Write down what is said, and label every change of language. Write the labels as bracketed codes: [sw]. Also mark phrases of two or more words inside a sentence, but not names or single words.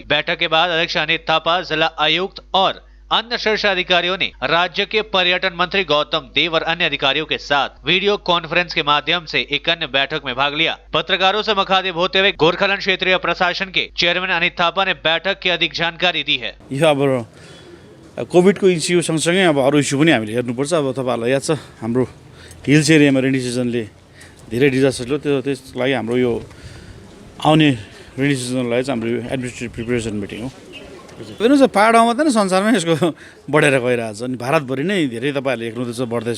[hi] बैठक के बाद अध्यक्ष अनित थापा, जिला आयुक्त और अन्य शीर्ष अधिकारियों ने राज्य के पर्यटन मंत्री गौतम देव और अन्य अधिकारियों के साथ वीडियो कॉन्फ्रेंस के माध्यम से एक अन्य बैठक में भाग लिया। पत्रकारों से मुखातिब होते हुए गोरखाल्यान्ड क्षेत्रीय प्रशासन के चेयरमैन अनित थापा ने बैठक की अधिक जानकारी दी है। [ne] कोभिडको इस्यु सँगसँगै अब अरू इस्यु पनि हामीले हेर्नुपर्छ। अब तपाईँहरूलाई याद छ, हाम्रो [en] hills areaमा rainy seasonले [ne] धेरै डिजास्टर लो, त्यसको लागि हाम्रो यो आउने [en] rainy seasonलाई [ne] चाहिँ हाम्रो [en] administrative preparation meeting [ne] हो। हेर्नुहोस्, पहाडमा मात्रै नै संसारमा यसको बढेर गइरहेको छ, अनि भारतभरि नै धेरै तपाईँहरूले हेर्नुहुँदैछ बढ्दैछ।